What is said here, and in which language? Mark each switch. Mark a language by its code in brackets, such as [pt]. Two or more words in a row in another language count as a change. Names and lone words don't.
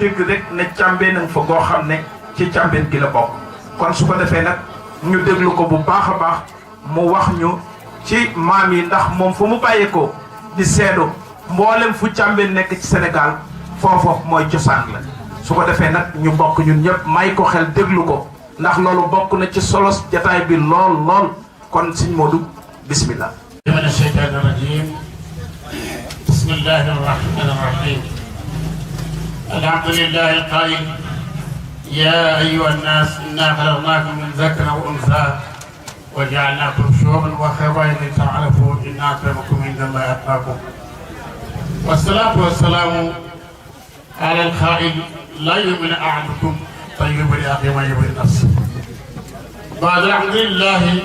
[wo] dégg rek ne Càmbeen fa goo xam ne ci Càmbeen gi la bokk kon su ko defee nag ñu déglu ko bu baax a baax mu wax ñu ci maam yi ndax moom fu mu bàyyeekoo di seedu mboolem fu Càmbeen nekk ci Sénégal foofu mooy cosaan la su ko defee nag ñu bokk ñun ñëpp may ko xel déglu ko ndax loolu bokk na ci solos jataay bi lool lool kon Sëñ Modou bismillah [ar] من الشيطان الرجيم بسم الله الرحمن الرحيم الحمد لله القائل يا أيها الناس إنا خلقناكم من ذكر وأنثى وجعلناكم شعوبا وقبائل لتعارفوا إن أكرمكم عند الله أتقاكم والصلاة والسلام على القائل لا يؤمن أحدكم طيب لأخي ما يؤمن نفسه بعد الحمد لله